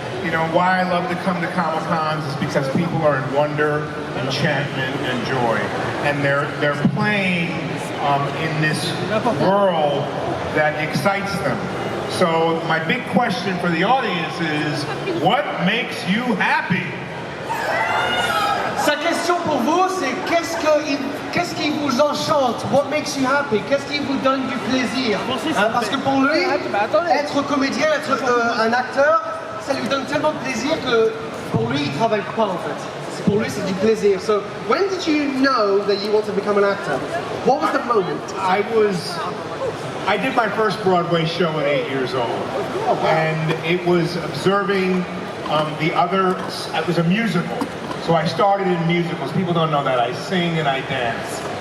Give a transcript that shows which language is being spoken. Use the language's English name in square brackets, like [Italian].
[English] You know, why I love to come to Comic-Cons is because people are in wonder, enchantment, and joy. And they're playing in this world that excites them. So my big question for the audience is, what makes you happy? [French] sa question pour vous, c'est qu'est-ce qui vous enchante? [English] What makes you happy? [French] Qu'est-ce qui vous donne du plaisir? Parce que pour lui, être comédien, être un acteur, ça lui donne tellement de plaisir que pour lui, il travaille pas en fait. Pour lui, c'est du plaisir. [English] So, when did you know that you want to become an actor? What was the moment? I did my first Broadway show at 8 years old. Oh, wow. And it was observing it was a musical. So I started in musicals. People don't know that. I sing and I dance.